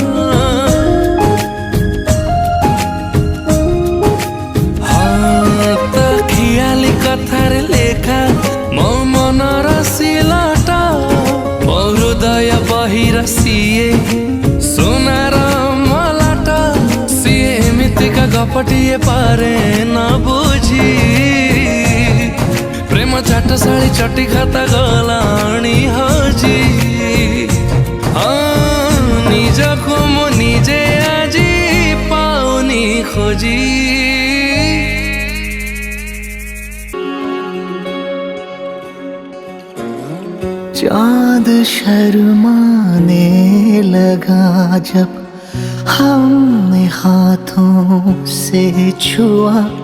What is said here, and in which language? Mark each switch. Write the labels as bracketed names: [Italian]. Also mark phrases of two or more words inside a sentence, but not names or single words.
[Odia] ତା ଖିଆଲି କଥାରେ ଲେଖା ମୋ ମନର ସିଲଟ ମୋ ହୃଦୟ ବହିର ସିଏ ସୁନାର ମଲାଟ ସିଏ ଏମିତିକା ଗପଟିଏ ପାରେ ନା ବୁଝି ପ୍ରେମ ଚାଟଶାଳୀ ଚଟି ଖାତା ଗଲାଣି ହଜି ନିଜକୁ ମୁଁ ନିଜେ ଆଜି ପାଉନି ଖୋଜି [Hindi] चाँद शर्माने लगा जब हमने हाथों से छुआ